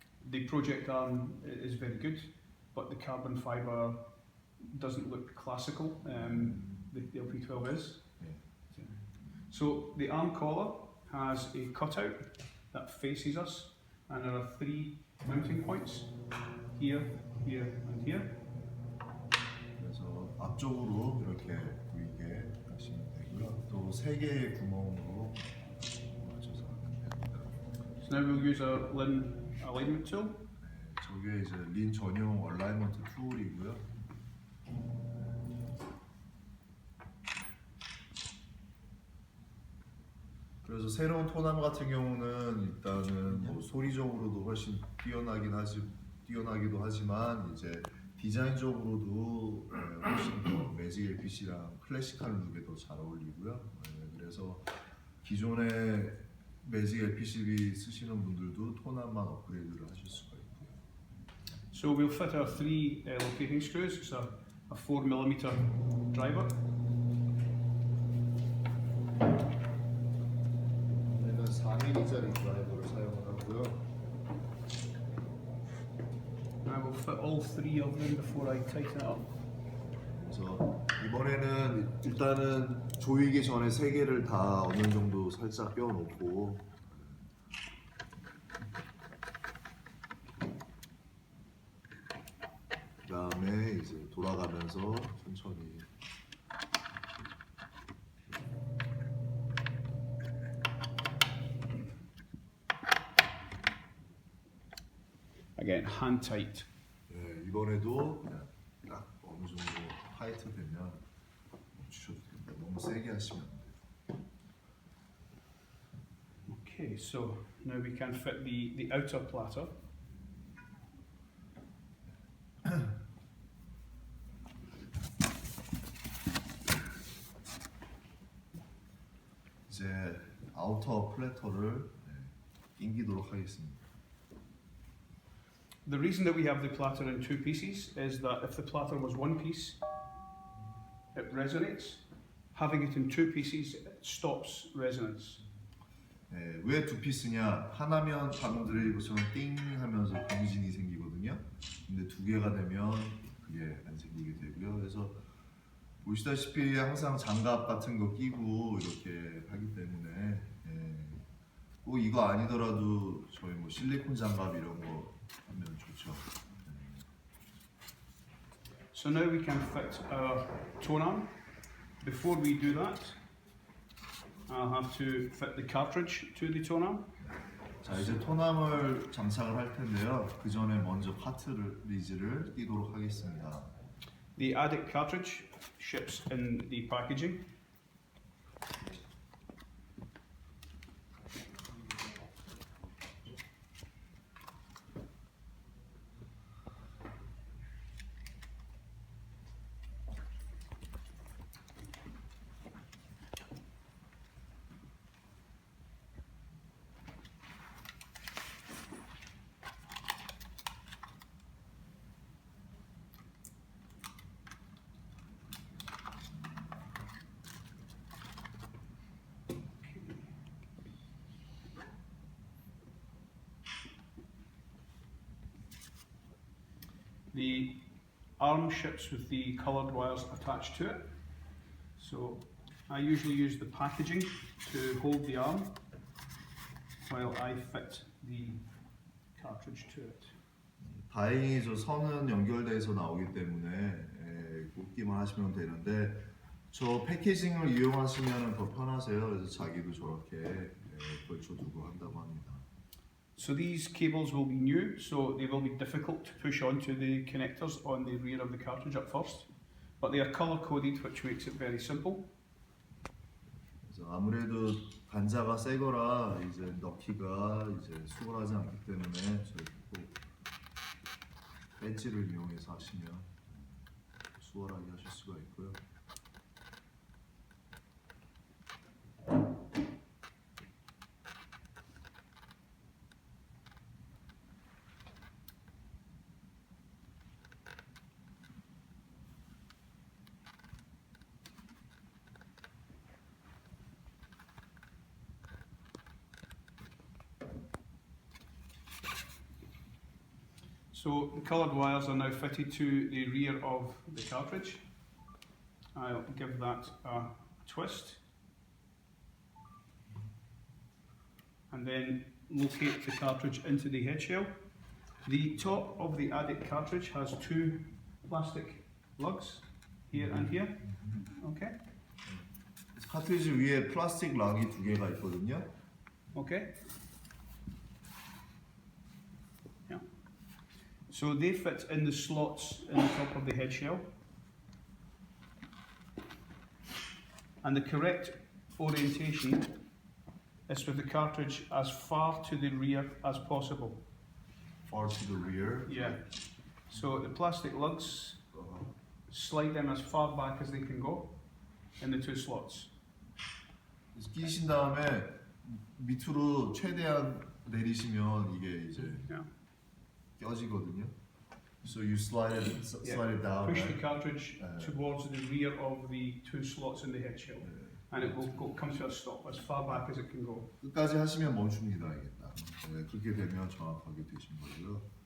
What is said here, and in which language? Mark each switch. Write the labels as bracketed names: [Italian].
[English] The project arm is very good, but the carbon fibre doesn't look classical. The LP12 is. Yeah. So the arm collar has a cutout that faces us, and there are 3 mounting points here, here, and here. [Korean] 그래서 앞쪽으로 이렇게 보이게 하시면 되고요. 또 3개의 구멍으로 맞춰서 하면 됩니다. [English] So now we'll use a Linn alignment tool. [Korean] 저게 이제 린 전용 얼라이먼트 툴이고요. 그래서 새로운 토남 같은 경우는 일단은 뭐 소리적으로도 훨씬 뛰어나기도 하지만 이제 디자인적으로도 훨씬 더 매직 LPC랑 클래식한 룩에 더 잘 어울리고요. 그래서 기존의 매직 LPC 쓰시는 분들도 토남만 업그레이드를 하실 수가 있고요. [English] So we'll fit our 3 locating screws. It's a 4mm driver. [Korean] 얘는 4mm짜리 드라이버를 사용을 하고요. [English] And I will fit all 3 of them before I tighten it up. [Korean] 그래서 이번에는 일단은 조이기 전에 3개를 다 어느 정도 살짝 껴놓고 그 다음에 이제 돌아가면서 천천히 [English] Again, hand tight. [Korean] 네, 이번에도 그냥 딱 어느 정도 타이트 되면 멈추셔도 됩니다. 너무 세게 하시면 안 돼요. [English] Okay, so now we can fit the outer platter. [Korean] 이제 아우터 플래터를 끼기도록 하겠습니다. [English] The reason that we have the platter in two pieces is that if the platter was one piece, it resonates. Having it in two pieces, it stops resonance. [Korean] 왜 두 피스냐? 하나면 방금 들으신 것처럼 띵 하면서 공진이 생기거든요. 근데 두 개가 되면 그게 안 생기게 되고요. 그래서 보시다시피 항상 장갑 같은 거 끼고 이렇게 하기 때문에 꼭 이거 아니더라도 저희 뭐 실리콘 장갑 이런 거 하면 좋죠. [English] So now we can fit our tone arm. Before we do that, I'll have to fit the cartridge to the tone arm. [Korean] 자, 이제 톤암을 장착을 할 텐데요. 그 전에 먼저 카트리지를 끼도록 하겠습니다. [English] The addict cartridge ships in the packaging. The arm ships with the coloured wires attached to it. So I usually use the packaging to hold the arm while I fit the cartridge to it. [Korean] 다행히 저 선은 연결돼서 나오기 때문에 꽂기만 하시면 되는데 저 패키징을 이용하시면 더 편하세요. 그래서 자기도 저렇게 걸쳐두고 한다고 합니다. [English] So these cables will be new, so they will be difficult to push onto the connectors on the rear of the cartridge at first, but they are colour coded, which makes it very simple. [Korean] 그래서 아무래도 단자가 새거라 이제 넣기가 이제 수월하지 않기 때문에 저렇게 꼭 배지를 이용해서 하시면 수월하게 하실 수가 있고요. [English] So the coloured wires are now fitted to the rear of the cartridge. I'll give that a twist and then locate the cartridge into the head shell. The top of the addict cartridge has two plastic lugs, here and here. Okay. [Korean] 카트리지 위에 플라스틱 락이 두 개가 있거든요. [English] Okay. Yeah. So they fit in the slots in the top of the head shell. And the correct orientation is with the cartridge as far to the rear as possible. Far to the rear. Yeah. So the plastic lugs slide in as far back as they can go in the two slots. [Korean] 끼신 다음에 밑으로 최대한 내리시면 이게 이제 [English] Yeah. [Korean] 껴지거든요. [English] So you slide it down. Push the right? cartridge towards the rear of the two slots in the head shell, and it will come to a stop as far back as it can go. [Korean] 끝까지 하시면 멈춥니다. 이게 딱. 네, 그렇게 되면 정확하게 되신 거고요.